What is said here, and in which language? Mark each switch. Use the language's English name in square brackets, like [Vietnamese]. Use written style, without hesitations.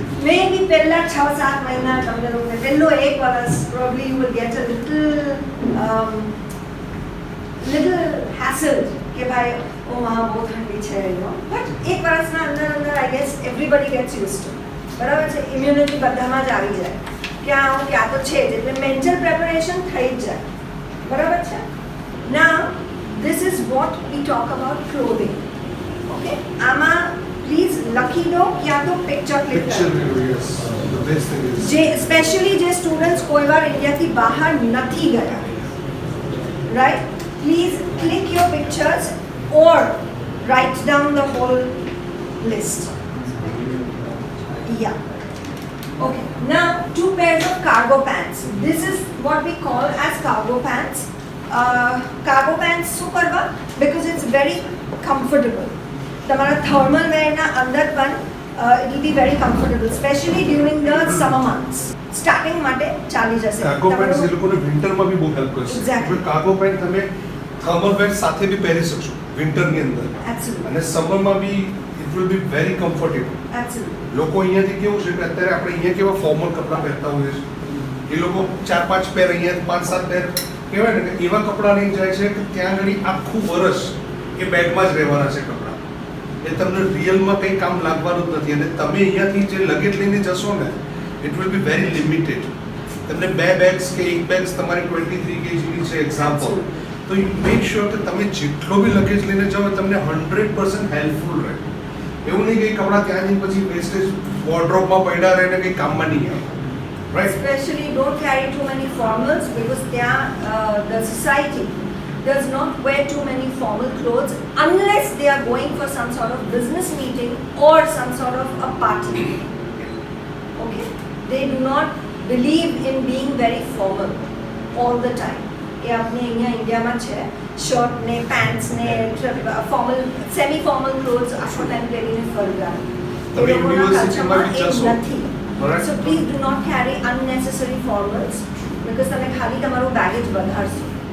[Gujarati] મે બી પહેલા 6-7 મહિના તમને લોકોને પહેલો 1 વર્ષ [English] probably you will get a little hassle [Gujarati] કે ભાઈ ઓ માં બહુ ઠંડી છે, બટ 1 વર્ષના અંદર [English] I guess everybody gets use to. [Gujarati] બરાબર છે? ઇમ્યુનિટી બધામાં જ આવી જાય, ક્યાં આવું ક્યાં તો છે જ, એટલે મેન્ટલ પ્રેપરેશન થઈ જ જાય. બરાબર છે? [English] ના, this is what we talk about clothing. Okay? [Gujarati] આમાં પ્લીઝ લખી દો ક્યાં તો પિક્ચર ક્લિક કરો. જે સ્પેશિયલી જે સ્ટુડન્ટ્સ કોઈ વાર ઇન્ડિયાથી બહાર નથી ગયા, right? [English] Please click your pictures or write down the whole list. Yeah. Okay. Now, 2 pairs of cargo pants. This is what we call as cargo pants. [Gujarati] Cargo pants શું કરવા? [English] Because it's very comfortable. [Gujarati] તમારા thermal wear ના અંદર પણ [English] it will be very comfortable, especially during the summer months. [Gujarati] Starting માટે ચાલી જશે. Cargo pant એ લોકોને વિન્ટરમાં બી બહુ હેલ્પ કરશે. [English] Exactly. [Gujarati] કાર્ગો પેન્ટ તમે થર્મલ વેર સાથે બી પહેરી શકશો વિન્ટરની અંદર, [English] Absolutely. [Gujarati] અને સમરમાં B [English] It will be very comfortable. Absolutely. [Gujarati] લોકો અહીંયાથી કેવું છે કે અત્યારે આપણે અહીંયા કેવા ફોર્મલ કપડાં પહેરતા હોઈએ છીએ, એ લોકો 4-5 પેર, અહીંયા 5-7 પેર કહેવાય ને કે એવા કપડાં લઈને જાય છે કે ત્યાં આગળ આખું વર્ષ એ બેગમાં જ રહેવાના છે કપડાં. એ તમને રિયલમાં કંઈ કામ લાગવાનું જ નથી. અને તમે અહીંયાથી જે લગેજ લઈને જશો ને [English] It will be very limited. [Gujarati] તમને 2 બેગ્સ કે 1 બેગ્સ તમારી 23 kgની છે એક્ઝામ્પલ, તો [English] you make sure [Gujarati] કે તમે જેટલો બી લગેજ લઈને જાઓ તમને 100% હેલ્પફુલ રહે. એવું નહીં કે કપડાં ત્યાં જઈને પછી વેસ્ટેજ વોર્ડરોબમાં પડ્યા રહે ને કંઈ કામમાં નહીં આવે, right? [English] Especially don't carry too many formals because the society does not wear too many formal clothes unless they are going for some sort of business meeting or some sort of a party. Okay? They do not believe in being very formal all the time. [Gujarati] એ આપણે અહીંયા ઇન્ડિયામાં છે, shirt ને pants ને formal semi formal clothes આખો time પહેરીને ફરવા, એ લોકોના કલ્ચરમાં એ નથી. [English] so please do not carry unnecessary formals because [Gujarati] તમે ખાલી તમારું બેગેજ વધારશો.